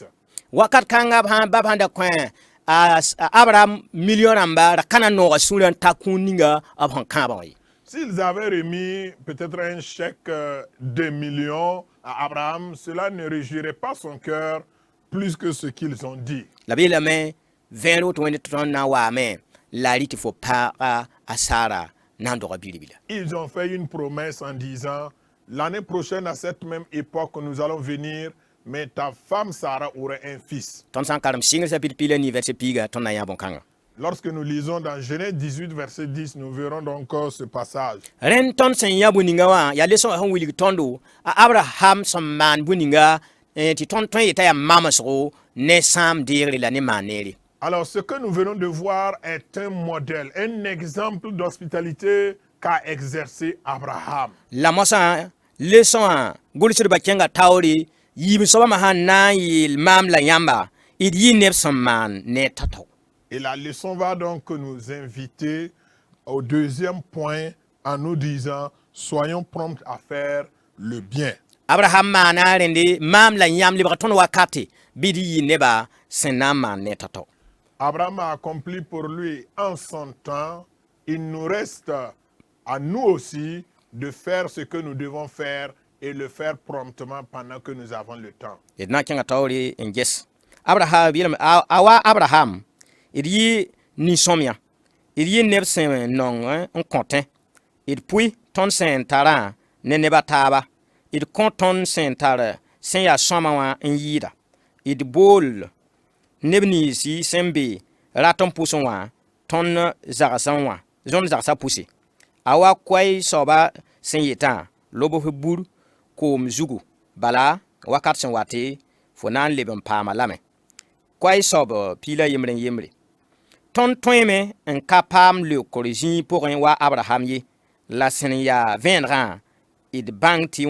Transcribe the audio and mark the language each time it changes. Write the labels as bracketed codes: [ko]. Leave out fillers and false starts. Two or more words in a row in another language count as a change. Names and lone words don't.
[mos] wakat kãnga bab sãn da kõ a abraham million rãmba ra kana nooga sũurã n ta kũun ninga b sẽn kãabã wã ye [fr] S'ils avaient remis peut-être un chèque de millions à Abraham, cela ne réjouirait pas son cœur plus que ce qu'ils ont dit. [mos] la b yeelame vẽer woto wẽnde tɩ tõnd na n waame la a rɩ tɩ fo paaga a sara na n doga biribla [fr] Ils ont fait une promesse en disant, l'année prochaine à cette même époque, nous allons venir, mais ta femme Sarah aura un fils. [mos] tõnd sã n karem sɩngr sapɩt pila ni vɛrse piiga tõnd na n yã bõn-kãngã [fr] Lorsque nous lisons dans Genèse 18, verset 10, nous verrons donc ce passage. [mos] rẽnd tõnd sẽn yã bũ-ninga wã yaa lesõ sẽn wilg tõndo a abraham sẽn maan bũ-ninga tɩ tõnd tõe yeta yaa mamsgo ne sãam deegre la ne maan neere [fr] Alors, ce que nous venons de voir est un modèle, un exemple d'hospitalité qu'a exercé Abraham. [mos] la mosã lesõ wã gʋlsdbã kẽnga taoore yiib soabãmã sãn na n yeel maam la yãmba d yɩ neb sẽn maan ne tao [fr] Et la leçon va donc nous inviter au deuxième point en nous disant, soyons prompts à faire le bien. [mos] abraham maana rẽnde maam la yãmb lebg tõnd wakate bɩ d yɩ neba sẽn na n maan ne tao [fr] Abraham a accompli pour lui en son temps. Il nous reste à nous aussi de faire ce que nous devons faire et le faire promptement pendant que nous avons le temps. [mos] d na n kẽnga taoore n ges abraham yeelame a wa abraham d yɩ nin-sõmyã d yɩ neb sẽn nong n kõtẽ d pʋɩ tõnd sẽn tarã ne neb a taaba d kõ tõnd sẽn tar sẽn yaa sõma wã n yɩɩda d bool neb niisi sẽn be rat n pʋsẽ wã tõnd zagsẽ wã zõnd zagsã pʋse a wa koɛɛ soaba sẽn yetã lobf bur koom zugu bala wakat sẽn wate fo na n leb n paama lame koɛɛ soab piila yembre n yembre tõnd tõeme n ka paam leokr zĩig pʋgẽ wa abraham ye la sẽn yaa vẽenegã d bãng